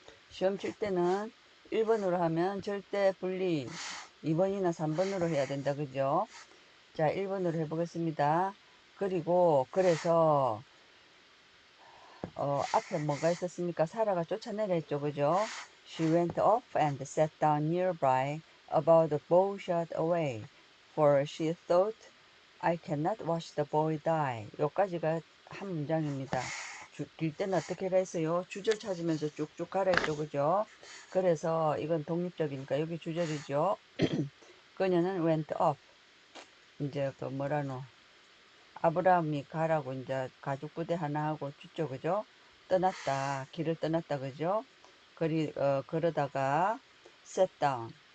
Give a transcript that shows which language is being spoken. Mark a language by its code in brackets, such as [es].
[ko] 시험 칠 때는 1번으로 하면 절대 분리 2번이나 3번으로 해야 된다. 그죠? 자, 1번으로 해보겠습니다. 그래서 앞에 뭐가 있었습니까? 사라가 쫓아내라 했죠. 그죠? [en] She went off and sat down nearby, about a bow shot away, for she thought, I cannot watch the boy die. [ko] 여기까지가 한 문장입니다. 길 때는 어떻게 했어요? 주절 찾으면서 쭉쭉 가라 했죠. 그죠? 그래서 이건 독립적이니까 여기 주절이죠. 그녀는 [en] went off. [ko] 이제 그 뭐라노? 아브라함이 가라고 이제 가죽 부대 하나 하고 줬죠. 그죠? 떠났다. 길을 떠났다. 그죠? 그러다가 [en] sat down.